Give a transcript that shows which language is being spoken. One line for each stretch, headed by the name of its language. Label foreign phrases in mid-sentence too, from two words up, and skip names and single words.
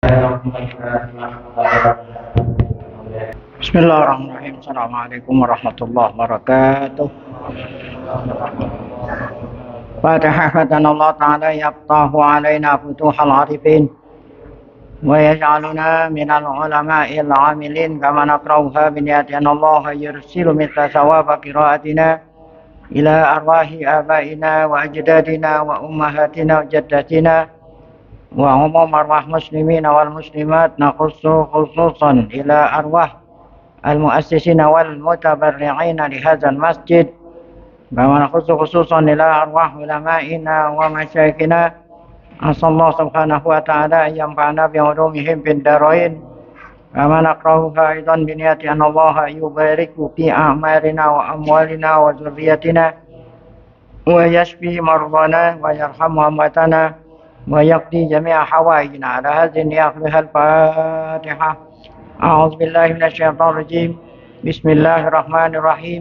Arabic: بسم الله الرحمن الرحيم. السلام عليكم ورحمة الله وبركاته. الفاتحة الله تعالى يفتح علينا فتوح العارفين ويجعلنا من العلماء العاملين كما نقرؤها بنية الله يرسل مثل ثواب قراءتنا إلى أرواح آبائنا وأجدادنا وأمهاتنا وجداتنا وعموم أرواح مسلمين والمسلمات نخص خصوصا إلى أرواح المؤسسين والمتبرعين لهذا المسجد كما نخص خصوصا إلى أرواح علمائنا ومشايخنا عسى الله سبحانه وتعالى ينفعنا بعلومهم في الدارين كما نقرؤها أيضا بنية أن الله يبارك في أعمالنا وأموالنا وذرياتنا ويشفي مرضانا ويرحم أمواتنا ويقضي جميع حوائجنا على هذه النية الفاتحة. أعوذ بالله من الشيطان الرجيم. بسم الله الرحمن الرحيم.